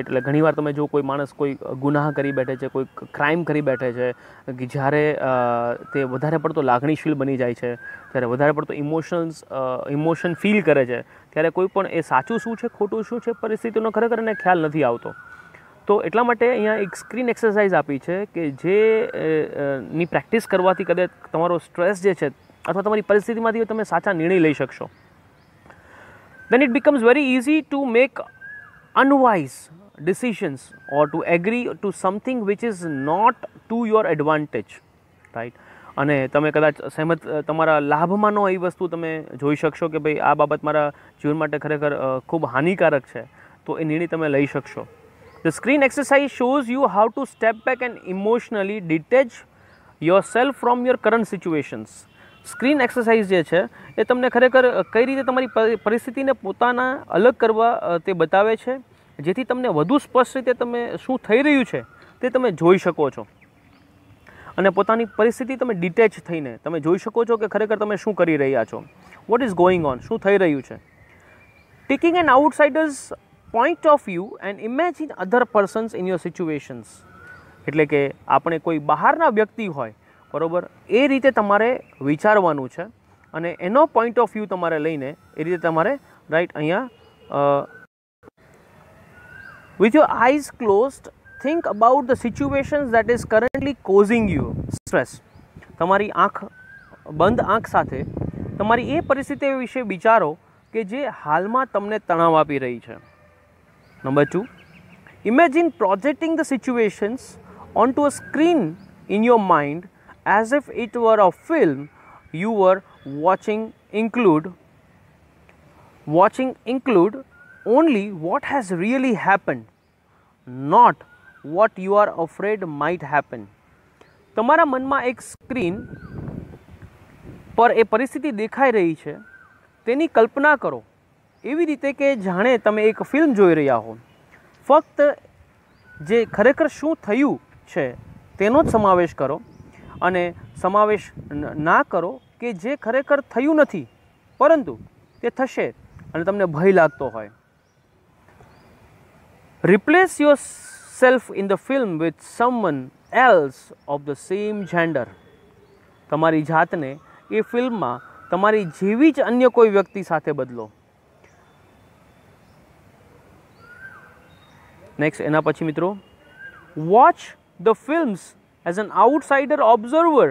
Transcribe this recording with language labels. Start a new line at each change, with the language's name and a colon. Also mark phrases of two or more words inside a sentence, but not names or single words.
Gujarati: એટલે ઘણીવાર તમે જો કોઈ માણસ કોઈ ગુનાહ કરી બેઠે છે, કોઈ ક્રાઇમ કરી બેઠે છે, કે જ્યારે તે વધારે પડતો લાગણીશીલ બની જાય છે, ત્યારે વધારે પડતો
English: emotion feel
Gujarati: કરે છે, ત્યારે કોઈ પણ એ સાચું શું છે ખોટું શું છે પરિસ્થિતિનો ખરેખર એને ખ્યાલ નથી આવતો. તો એટલા માટે અહીંયા એક
English: screen exercise
Gujarati: આપી છે કે જે ની પ્રેક્ટિસ કરવાથી કદાચ તમારો સ્ટ્રેસ જે છે અથવા તમારી પરિસ્થિતિમાંથી તમે સાચા નિર્ણય લઈ શકશો.
English: then it becomes very easy to make unwise decisions or to agree to something which is not to your advantage, right.
Gujarati: અને તમે કદાચ સહેમત તમારા લાભમાં ન એ વસ્તુ તમે જોઈ શકશો કે ભાઈ આ બાબત મારા જીવન માટે ખરેખર ખૂબ હાનિકારક છે, તો એ નિર્ણય તમે લઈ શકશો.
English: The screen exercise shows you how to step back and emotionally detach yourself from your current situations. screen exercise
Gujarati: જે છે એ તમને ખરેખર કઈ રીતે તમારી પરિસ્થિતિને પોતાના અલગ કરવા તે બતાવે છે, જેથી તમને વધુ સ્પષ્ટ રીતે તમે શું થઈ રહ્યું છે તે તમે જોઈ શકો છો, અને પોતાની પરિસ્થિતિ તમે ડિટેચ થઈને તમે જોઈ શકો છો કે ખરેખર તમે શું કરી રહ્યા છો,
English: what is going on,
Gujarati: શું થઈ રહ્યું છે.
English: Taking an outsider's point of view and imagine other persons in your situations.
Gujarati: એટલે કે આપણે કોઈ બહારના વ્યક્તિ હોય બરાબર એ રીતે તમારે વિચારવાનું છે, અને એનો
English: point of view
Gujarati: તમારે લઈને એ રીતે તમારે રાઈટ અહીંયા
English: with your eyes closed think about the situations that is currently causing you stress.
Gujarati: તમારી બંધ આંખ સાથે તમારી એ પરિસ્થિતિ વિશે વિચારો કે જે હાલમાં તમને તણાવ આપી રહી છે. નંબર 2,
English: imagine projecting the situations onto a screen in your mind as if it were a film you were watching include only what has really happened, not what you are afraid might happen.
Gujarati: તમારા મનમાં એક સ્ક્રીન પર એ પરિસ્થિતિ દેખાઈ રહી છે તેની કલ્પના કરો, એવી રીતે કે જાણે તમે એક ફિલ્મ જોઈ રહ્યા હો. ફક્ત જે ખરેખર શું થયું છે તેનો જ સમાવેશ કરો અને સમાવેશ ના કરો કે જે ખરેખર થયું નથી પરંતુ તે થશે અને તમને ભય લાગતો હોય.
English: Replace yourself in the film with someone else of the same gender.
Gujarati: તમારી જાતને એ ફિલ્મમાં તમારી જેવી જ અન્ય કોઈ વ્યક્તિ સાથે બદલો.
English: નેક્સ્ટ
Gujarati: એના પછી મિત્રો,
English: watch the films as an outsider observer.